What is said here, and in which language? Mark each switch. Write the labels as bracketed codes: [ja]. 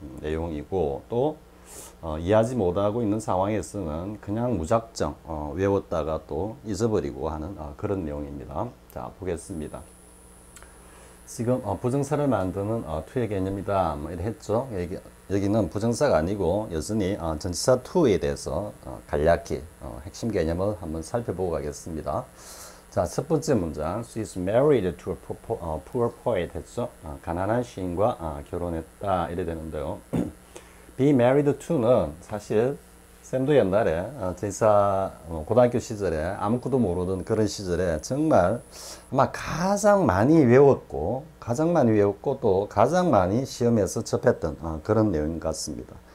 [ko] 내용이고 또 이해하지 못하고 있는 상황에서는 그냥 무작정 외웠다가 또 잊어버리고 하는 그런 내용입니다. 자, 보겠습니다. 지금 부정사를 만드는 투의 개념이다 뭐 이렇게 했죠. 여기는 부정사가 아니고 여전히 전치사 투에 대해서 간략히 핵심 개념을 한번 살펴보고 가겠습니다. 자, 첫 번째 문장 [en] She is married to a poor poet [ko] 했죠. 가난한 시인과 결혼했다 이래 되는데요. [en] be married to [ko] 는 사실 쌤도 옛날에 제사 고등학교 시절에 아무것도 모르던 그런 시절에 정말 아마 가장 많이 외웠고 또 가장 많이 시험에서 접했던 그런 내용 같습니다.